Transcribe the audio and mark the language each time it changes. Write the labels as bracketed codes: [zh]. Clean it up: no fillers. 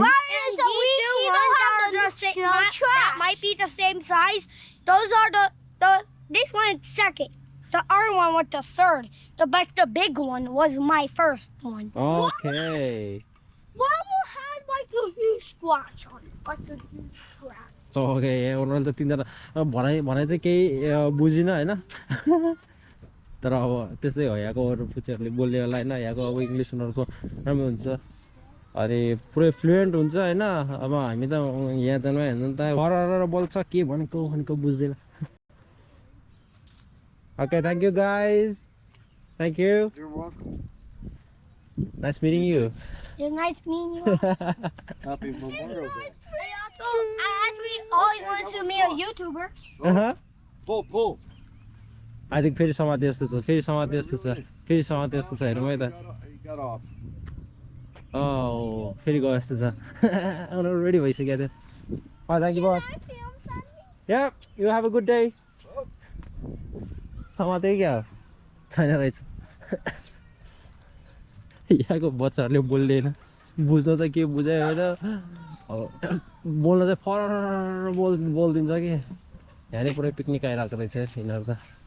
[en] Why is the we don't have the same? That might be the same size. Those are the this one is second. The other one was the third. The big one was my first one. Okay. Mama had like a huge scratch on it, like a huge scratch. So okay, [ne] उनीहरूले त तिनजना भनाइ चाहिँ केही बुझिन हैन तर अब त्यस्तै हो यहाँको अरू पुच्चहरूले बोल्ने होला हैन यहाँको अब इङ्ग्लिस उनीहरूको राम्रो हुन्छ अनि पुरै फ्लुएन्ट हुन्छ होइन अब हामी त यहाँ जानु हेर्नु त हर बोल्छ के भनेको बुझ्दैन [en] Okay thank you guys thank you nice meeting you It's nice meeting you. Happy Memorial Day. I actually always wanted to meet a YouTuber. Pull. I think [ne] फेरि समाति जस्तो छ फेरि समाति जस्तो छ हेरौँ है त [en] He got off. [ne] फेरि गयो जस्तो छ उनीहरू रेडी भइसक्यो थियो [en] thank you बस या you have a good day [ne] समाते क्या हो छैन रहेछ यहाँको बच्चाहरूले बोल्दैन बुझ्न चाहिँ के बुझायो होइन अब बोल्न चाहिँ फर बोलिदिन्छ कि यहाँ नै पुरै पिकनिक आइरहेको रहेछ यिनीहरू त